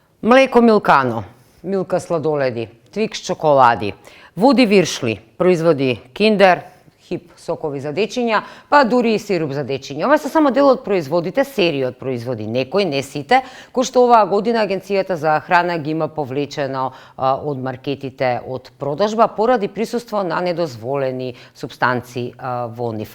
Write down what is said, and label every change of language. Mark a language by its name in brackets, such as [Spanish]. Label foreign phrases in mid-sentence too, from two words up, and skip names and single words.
[Macedonian] Mleko Milkano, Milka sladoledi, Twix čokoladi, Woody Viršli, proizvodi Kinder, Hip сокови за дечиња, па дури и сируп за дечиња. Ова се само дел од производите, серија од производи, некои, не сите, кои што оваа година Агенцијата за храна ги има повлечено од маркетите од продажба поради присуство на недозволени супстанции во нив.